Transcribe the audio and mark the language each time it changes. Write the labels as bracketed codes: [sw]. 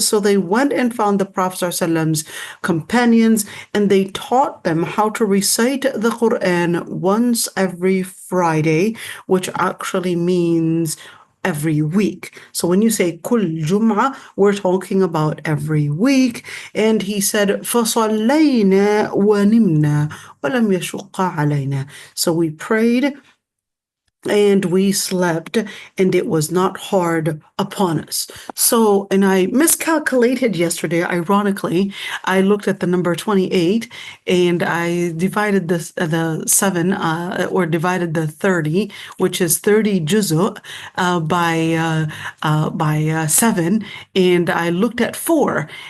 [en] So they went and found the Prophet ﷺ's companions, and they taught them how to recite the Quran once every Friday, which actually means every week. So when you say kul jum'ah, we're talking about every week. And he said, [ar] فَصَلَّيْنَا وَنِمْنَا وَلَمْ يَشُقَّ عَلَيْنَا. [en] So we prayed and we slept, and it was not hard upon us. So, and I miscalculated yesterday, ironically. I looked at the number 28, and I divided the 7, or divided the 30, which is 30 juzu, by 7, and I looked at 4.